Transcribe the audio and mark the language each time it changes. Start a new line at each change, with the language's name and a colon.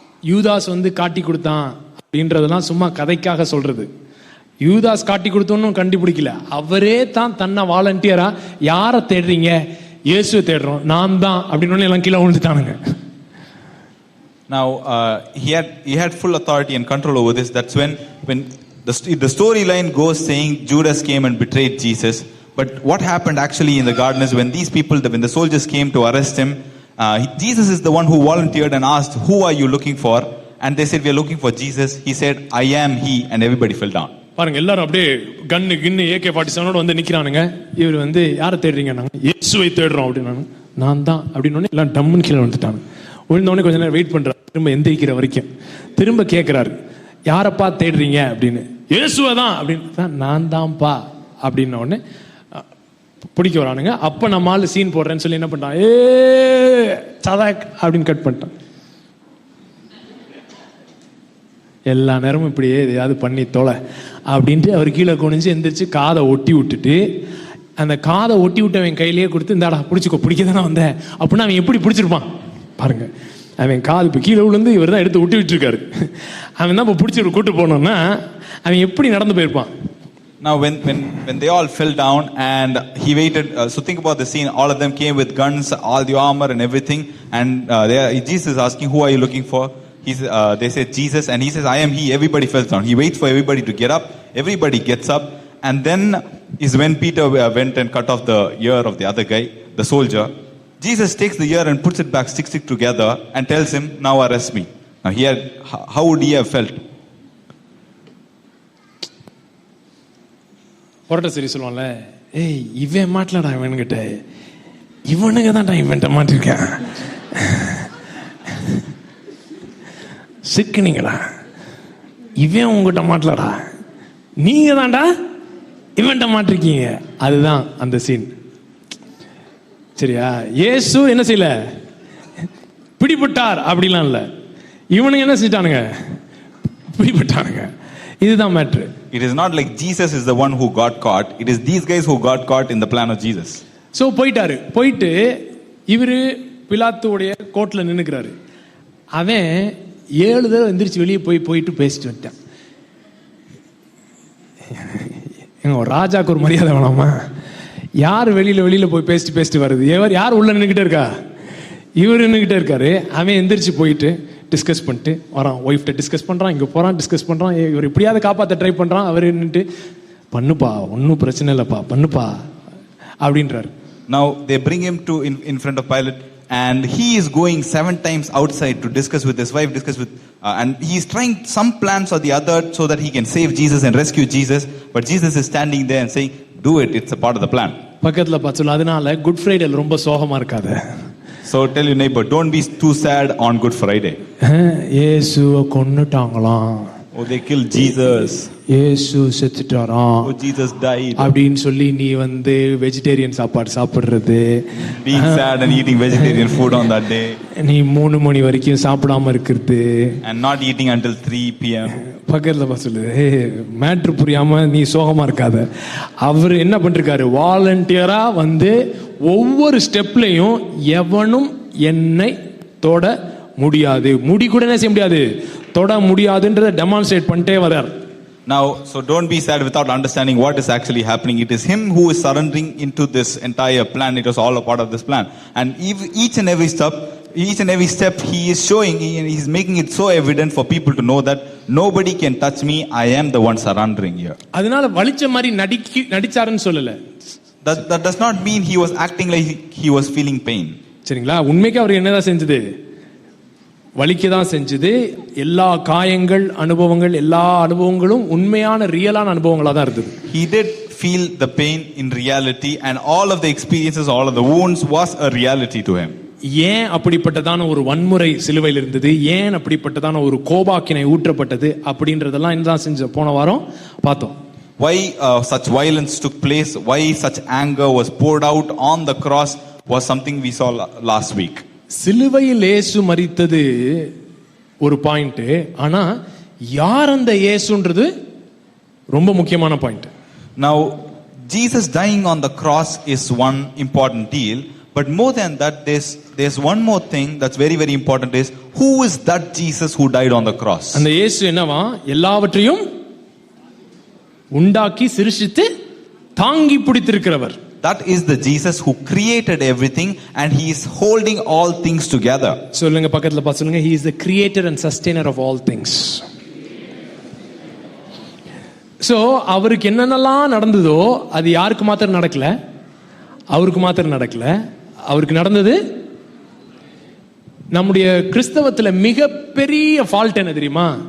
Tamil: யூதாஸ் வந்து காட்டி கொடுத்தான் அப்படின்றதெல்லாம் சும்மா கதைக்காக சொல்றது. யூதாஸ் காட்டி கொடுத்தோன்னு கண்டுபிடிக்கல, அவரே தான் தன்னை வாலண்டியரா யாரை தேடுறீங்க, இயேசுவை தேடுறோம் நான் தான் அப்படின்னு எல்லாம் கீழே விழுந்துட்டானுங்க.
English: Now he had full authority and control over this. That's when the storyline goes saying Judas came and betrayed Jesus. But what happened actually in the garden is when these people, when the soldiers came to arrest him, Jesus is the one who volunteered and asked, who are you looking for? And they said, we are looking for Jesus. He said, I am he, and everybody fell down.
Tamil: பாருங்க, எல்லாரும் அப்படியே கன்னு AK-47 வந்து நிக்கிறானுங்க. இவர் வந்து யாரை தேடுறீங்க, நாங்க இயேசுவை தேடுறோம் அப்படின்னாங்க. நான் தான் அப்படின்னு எல்லாம் டம்முன்னு கீழே வந்துட்டாங்க. விழுந்தவொடனே கொஞ்ச நேரம் வெயிட் பண்றாரு, திரும்ப எந்திரிக்கிற வரைக்கும் திரும்ப கேட்கிறாரு, யாரப்பா தேடுறீங்க அப்படின்னு. இயேசுவை தான் அப்படின்னு. நான் தான்ப்பா அப்படின்ன உடனே பிடிக்க வரானுங்க. அப்ப நம்ம ஆளு சீன் போடுறேன்னு சொல்லி என்ன பண்ணிட்டான், சதாக் அப்படின்னு கட் பண்ணிட்டான். எல்லா நேரமும் இப்படியே எதையாவது பண்ணி தொலை அப்படின்ட்டு அவர் கீழே குனிஞ்சு எந்திரிச்சு காதை ஒட்டி விட்டுட்டு, அந்த காதை ஒட்டி விட்டவன் கையிலேயே கொடுத்து, இந்தாடா பிடிச்சிக்கோ, பிடிக்க தானே வந்தேன் அப்படின்னா அவன் எப்படி பிடிச்சிருப்பான் பாருங்க. அவன் காது இப்போ கீழே விழுந்து இவர் தான் எடுத்து ஒட்டி விட்டுருக்காரு. அவன் தான் இப்போ பிடிச்சி கூட்டு போனோம்னா அவன் எப்படி நடந்து போயிருப்பான்.
English: Now when they all fell down and he waited, so think about the scene, all of them came with guns, all the armor and everything, and Jesus is asking, who are you looking for? They said Jesus, and he says, I am he. Everybody fell down. He waits for everybody to get up. Everybody gets up, and then is when Peter went and cut off the ear of the other guy, the soldier. Jesus takes the ear and puts it back, sticks it together, and tells him, now arrest me. Now how would he have felt?
Tamil: பொரட்ட சரி சொல்லுவான்ல, ஏய் இவன் மாட்டலடா இவன்கிட்ட, இவனுங்க தான்டா இவன்ட்ட மாட்டிருக்கேன், சிக்கினீங்கடா, இவன் உங்ககிட்ட மாட்டலடா, நீங்க தான்டா இவன்ட்ட மாட்டிருக்கீங்க. அதுதான் அந்த சீன். சரியா? இயேசு என்ன செய்யல, பிடிபட்டார் அப்படிலாம் இல்ல, இவனுங்க என்ன செஞ்சிட்டானுங்க, பிடிபட்டானுங்க. இதுதான் matter.
English: It is not like Jesus is the one who got caught. It is these guys who got caught in the plan of Jesus.
Tamil: So போயிட்டு இவரு பிலாத்துடைய கோர்ட்ல நின்னுக்கிறாரு. அவன் 7 தடவை எந்திரிச்சு வெளியே போயிட்டு பேசிட்டு வந்துட்டான். எங்க ராஜாக்கு ஒரு மரியாதை வேணாமா? யார் வெளியில போய் பேசிட்டு வருது? யார் உள்ள நின்னுக்கிட்டே இருக்கா? இவர் நின்னுக்கிட்டே இருக்காரு. அவன் எந்திரிச்சு போயிட்டு டிஸ்கஸ் பண்ணிட்டு வரான். ஒய்ஃப்ட்ட டிஸ்கஸ் பண்றான், இங்க போறான், டிஸ்கஸ் பண்றான். இவர் எப்படியாவது காப்பாற்ற ட்ரை பண்றான். அவர் நின்னுட்டு பண்ணுப்பா, ஒன்னும் பிரச்சனை இல்லப்பா, பண்ணுப்பா அப்படின்றாரு.
English: Now they bring him to in front of Pilate, and he is going 7 times outside to discuss with his wife, and he is trying some plans or the other so that he can save Jesus and rescue Jesus. But Jesus is standing there and saying, do it, it's a part of the plan.
Tamil: பக்கத்துல பார்த்தல, அதனால good ஃப்ரைடேல ரொம்ப சோகமா இருக்காத.
English: So tell your neighbor, don't be too sad on Good Friday.
Tamil: இயேசுவை கொன்னுட்டாங்களாம்.
English: Oh, they killed Jesus.
Tamil: இயேசு செத்துட்டாராம்.
English: Oh, Jesus died.
Tamil: அப்படின்னு சொல்லி நீ வந்து வெஜிடேரியன் சாப்பாடு சாப்பிடுறது,
English: being sad and eating vegetarian food on that day,
Tamil: நீ 3 மணி வரைக்கும் சாப்பிடாம இருக்கிறது,
English: and not eating until 3 p.m.
Tamil: பக்கத்துல சொல்லுது, மேட்ரு புரியாம நீ சோகமா இருக்காத. அவர் என்ன பண்ணிருக்காரு, வாலண்டியரா வந்து ஒவ்வொரு ஸ்டெப்லையும் எவனும் என்னை தொட முடியாது, முடி கூட என்ன செய்ய முடியாது, தொட முடியாதுன்றத டெமான்ஸ்ட்ரேட் பண்ணிட்டே வர்றார்.
English: Now, so don't be sad without understanding what is actually happening. It is him who is surrendering into this entire plan. It was all a part of this plan. And each and every step he is showing, he is making it so evident for people to know that nobody can touch me. I am the one surrendering here.
Tamil: அதனால வலிச்ச மாதிரி நடிச்சாருன்னு சொல்லல.
English: That does not mean he was acting like he was feeling pain.
Tamil: சரிங்களா? உண்மைக்கு அவர் என்னதான் செஞ்சது? வலிக்க தான் செஞ்சது. எல்லா காயங்கள், அனுபவங்கள், எல்லா அனுபவங்களும் உண்மையான ரியலான அனுபவங்களா தான் இருந்தது.
English: He did feel the pain in reality, and all of the experiences, all of the wounds was a reality to him.
Tamil: ஏன் அப்படிப்பட்டதான ஒரு வன்முறை சிலுவையில் இருந்தது, ஏன் அப்படிப்பட்டதான ஒரு கோபாக்கினை ஊற்றப்பட்டது அப்படின்றதெல்லாம் என்னதான் செஞ்ச போன வாரம் பார்த்தோம்.
English: Why such violence took place, why such anger was poured out on the cross was something we saw last week.
Tamil: சிலுவையில் இயேசு மரித்தது ஒரு பாயிண்ட், ஆனா யார் அந்த இயேசுன்றது ரொம்ப முக்கியமான point.
English: Now Jesus dying on the cross is one important deal, but more than that there's one more thing that's very very important, is who is that Jesus who died on the cross?
Tamil: அந்த இயேசு என்னவா? எல்லாவற்றையும் உண்டாக்கி சிருஷ்டித்து தாங்கி பிடித்திருக்கிறவர்.
English: That is the Jesus who created everything and he is holding all things together.
Tamil: சொல்லுங்க, பக்கத்துல பார்த்து சொல்லுங்க,
English: he is the creator and sustainer of all things.
Tamil: So அவருக்கு என்னென்னலாம் நடந்ததோ அது யாருக்கு மாத்திரம் நடக்கல, அவருக்கு மாத்திரம் நடக்கல. அவருக்கு நடந்தது நம்முடைய கிறிஸ்தவத்துல மிகப்பெரிய ஃபால்ட் என்ன தெரியுமா?